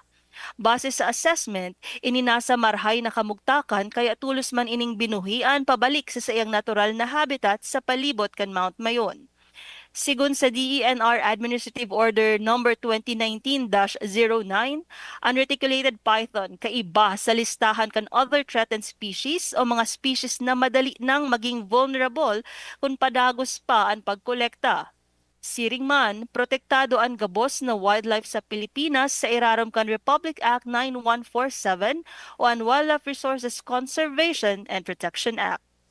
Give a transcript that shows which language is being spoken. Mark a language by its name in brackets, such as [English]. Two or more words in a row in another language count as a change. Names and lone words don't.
[Bikol] Base sa assessment, ininasa marhay na kamugtakan kaya tulos man ining binuhian pabalik sa sayang natural na habitat sa palibot kan Mount Mayon. Sigun sa DENR Administrative Order No. 2019-09, unreticulated python kaiba sa listahan kan [English] other threatened species [Bikol] o mga species na madali nang maging vulnerable kung padagos pa ang pagkolekta. Siring man, protektado ang gabos na wildlife sa Pilipinas sa irarom kan Republic Act 9147 o ang Wildlife Resources Conservation and Protection Act.